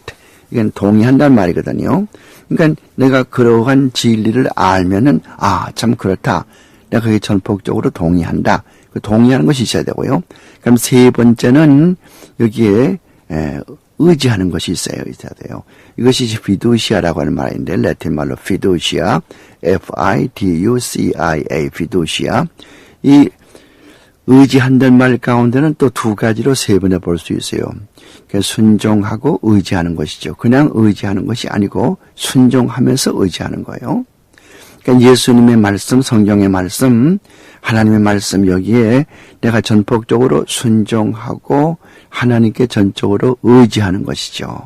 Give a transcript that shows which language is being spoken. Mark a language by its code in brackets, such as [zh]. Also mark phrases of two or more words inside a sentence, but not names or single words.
[ko] 이건 동의한단 말이거든요. 그러니까 내가 그러한 진리를 알면은, 참 그렇다. 내가 그게 전폭적으로 동의한다. 그 동의하는 것이 있어야 되고요. 그럼 세 번째는 여기에 의지하는 것이 있어야 돼요. 이것이 fiducia라고 하는 말인데, 라틴 말로 fiducia, F-I-D-U-C-I-A, fiducia. 이 의지한다는 말 가운데는 또 두 가지로 세 번에 볼 수 있어요. 그러니까 순종하고 의지하는 것이죠. 그냥 의지하는 것이 아니고 순종하면서 의지하는 거예요. 그러니까 예수님의 말씀, 성경의 말씀, 하나님의 말씀, 여기에 내가 전폭적으로 순종하고 하나님께 전적으로 의지하는 것이죠.